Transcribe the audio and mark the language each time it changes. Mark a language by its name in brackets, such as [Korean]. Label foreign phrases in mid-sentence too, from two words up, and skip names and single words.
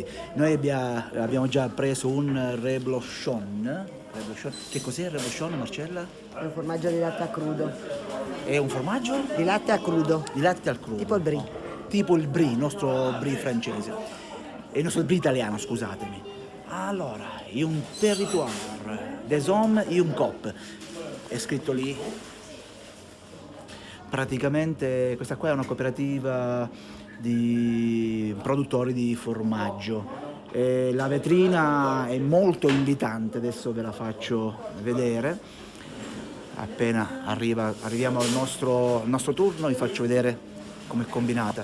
[Italian] Noi abbiamo già preso un reblochon. Che cos'è il reblochon, Marcella? È un formaggio di latte a crudo. È un formaggio? Di latte a crudo. Di latte al crudo. Tipo il brie. Tipo il brie, il nostro brie francese. E il nostro brie italiano, scusatemi. [French] Allora, un territoire des hommes et un cop. [Italian] È scritto lì. Praticamente questa qua è una cooperativa di produttori di formaggio. La vetrina è molto invitante, adesso ve la faccio vedere. Appena arriviamo al nostro turno vi faccio vedere come è combinata.